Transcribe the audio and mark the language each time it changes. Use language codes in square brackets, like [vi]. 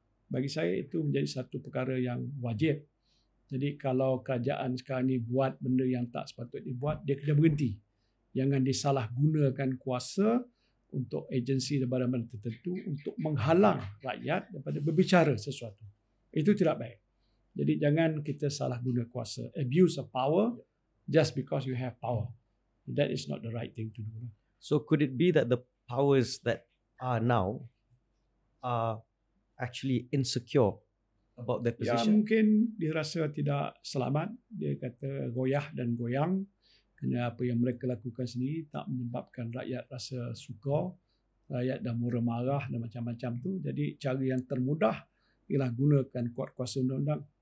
[ms] Bagi saya itu menjadi satu perkara yang wajib. Jadi kalau kerajaan sekarang ni buat benda yang tak sepatutnya dibuat, dia kena berhenti. Jangan disalahgunakan kuasa untuk agensi daripada mana tertentu untuk menghalang rakyat daripada berbicara sesuatu. Itu tidak baik. Jadi jangan kita salah guna kuasa. [en] Abuse of power just because you have power. That is not the right thing to do. So could it be that the powers that are now are actually insecure about their [ms] Ya, [en] position? [ms] mungkin dia rasa tidak selamat. Dia kata goyah dan goyang. Kerana apa yang mereka lakukan sendiri tak menyebabkan rakyat rasa suka, rakyat dah murah marah dan macam-macam tu. Jadi cara yang termudah ialah gunakan kuat kuasa undang-undang.